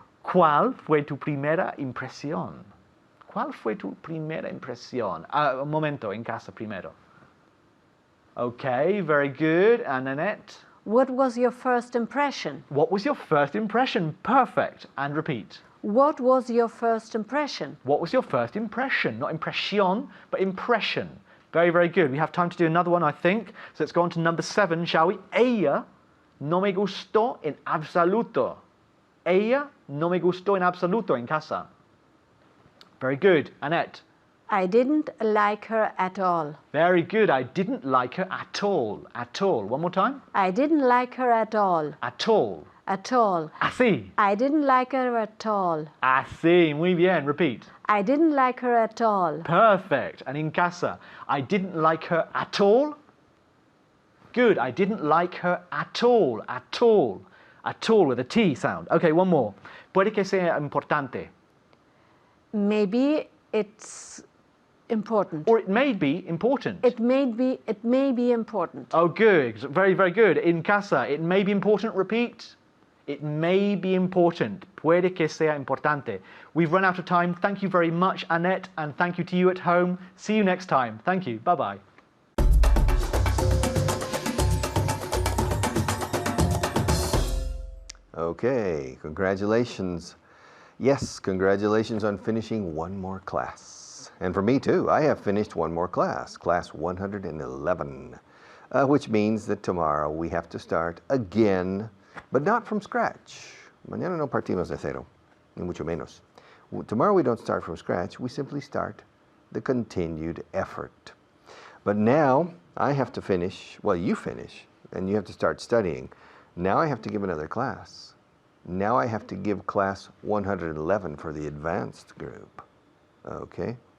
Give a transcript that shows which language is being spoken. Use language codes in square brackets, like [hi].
[es] ¿Cuál fue tu primera impresión? ¿Cuál fue tu primera impresión? Un momento, en casa primero. [en] Okay, very good. And Annette? What was your first impression? What was your first impression? Perfect. And repeat. What was your first impression? What was your first impression? Not impresión, but impression. Very, very good. We have time to do another one, I think. So let's go on to number 7, shall we? [es] Ella no me gustó en absoluto. Ella no me gustó en absoluto en casa. [en] Very good. Annette? I didn't like her at all. Very good. I didn't like her at all. At all. One more time. I didn't like her at all. At all. At all. [es] Así. [en] I didn't like her at all. [es] Así. Muy bien. [en] Repeat. I didn't like her at all. Perfect. And in casa, I didn't like her at all. Good. I didn't like her at all. At all. At all with a T sound. Okay, one more. [es] Puede que sea importante. [en] Maybe it's important. Or it may be important. It may be important. Oh, good. Very, very good. In casa, it may be important. Repeat. It may be important. [es] Puede que sea importante. [en] We've run out of time. Thank you very much, Annette, and thank you to you at home. See you next time. Thank you. Bye-bye. Okay, congratulations. Yes, congratulations on finishing one more class. And for me too, I have finished one more class, class 111, which means that tomorrow we have to start again, but not from scratch. [es] Mañana no partimos de cero, ni mucho menos. [en] Tomorrow we don't start from scratch, we simply start the continued effort. But now I have to finish, well, you finish, and you have to start studying. Now I have to give another class. Now I have to give class 111 for the advanced group. Okay?